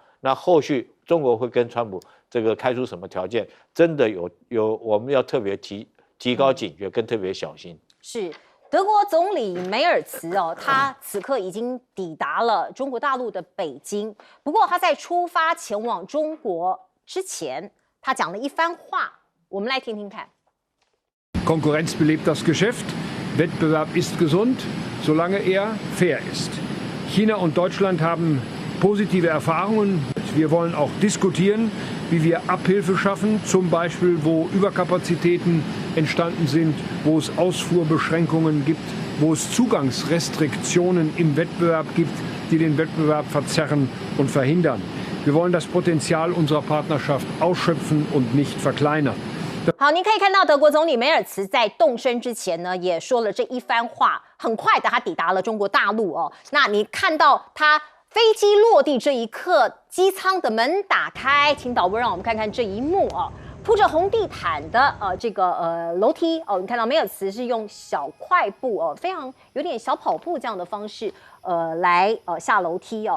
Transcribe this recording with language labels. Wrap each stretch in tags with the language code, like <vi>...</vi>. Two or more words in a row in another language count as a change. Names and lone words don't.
<zh>那后续中国会跟川普这个开出什么条件，真的有我们要特别提高警觉，跟特别小心。是德国总理梅尔茨他此刻已经抵达了中国大陆的北京。不过他在出发前往中国之前，他讲了一番话，我们来听听看。</zh> <de>Konkurrenz belebt das Geschäft, Wettbewerb ist gesund, solange er fair ist. China und Deutschland haben positive Erfahrungen. Wir wollen auch diskutieren, wie wir Abhilfe schaffen, zum Beispiel wo Überkapazitäten entstanden sind, wo es Ausfuhrbeschränkungen gibt, wo es Zugangsrestriktionen im Wettbewerb gibt, die den Wettbewerb verzerren und verhindern. Wir wollen das Potenzial unserer Partnerschaft ausschöpfen und nicht verkleinern.</de> <zh>好，您可以看到德国总理梅尔茨在动身之前呢，也说了这一番话。很快的，他抵达了中国大陆哦。那你看到他飞机落地这一刻，机舱的门打开，请导播让我们看看这一幕哦。铺着红地毯的这个楼梯哦，你看到梅尔茨是用小快步哦，非常有点小跑步这样的方式来下楼梯哦。</zh>